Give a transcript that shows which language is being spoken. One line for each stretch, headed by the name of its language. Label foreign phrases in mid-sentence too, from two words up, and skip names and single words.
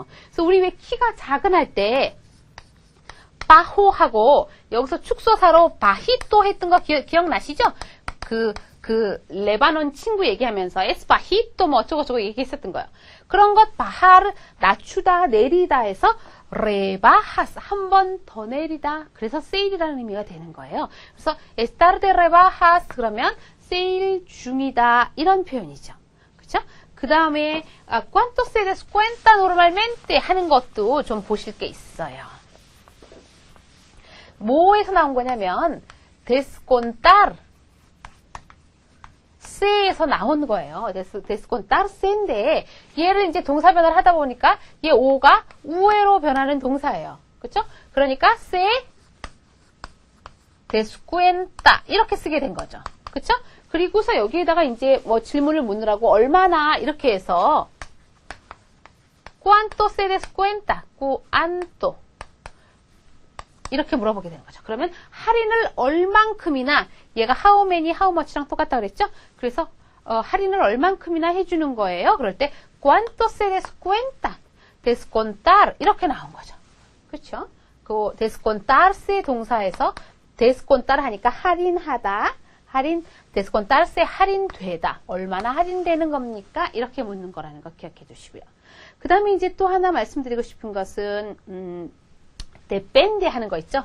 Korean: 그래서 우리 왜 키가 작은 할 때 바호하고 여기서 축소사로 바히또 했던 거 기억나시죠? 레바논 친구 얘기하면서 에스바히또 뭐 어쩌고저쩌고 얘기했었던 거예요. 그런 것 바하르 낮추다 내리다 해서 레바하스 한 번 더 내리다. 그래서 세일이라는 의미가 되는 거예요. 그래서
Spanish: estar de rebajas
Korean: 그러면 세일 중이다 이런 표현이죠. 그렇죠? 그 다음에
Spanish: cuánto se descuenta normalmente
Korean: 하는 것도 좀 보실 게 있어요. 뭐에서 나온 거냐면 descontar 세에서 나온 거예요. descontar세인데 얘를 이제 동사 변화를 하다 보니까 얘 오가 우회로 변하는 동사예요. 그렇죠? 그러니까
Spanish: se descuenta
Korean: 이렇게 쓰게 된 거죠. 그렇죠? 그리고서 여기에다가 이제 뭐 질문을 묻느라고 얼마나 이렇게 해서
Spanish: cuánto se descuenta, cuánto
Korean: 이렇게 물어보게 되는 거죠. 그러면 할인을 얼만큼이나 얘가
English: how many, how much
Korean: 랑 똑같다 그랬죠? 그래서 할인을 얼만큼이나 해주는 거예요. 그럴 때
Spanish: cuánto se descuenta, descontar
Korean: 이렇게 나온 거죠. 그렇죠? 그 descontarse 동사에서 descontar 하니까 할인하다, descontarse 할인되다. 얼마나 할인되는 겁니까? 이렇게 묻는 거라는 거 기억해 주시고요. 그 다음에 이제 또 하나 말씀드리고 싶은 것은 depende 하는 거 있죠?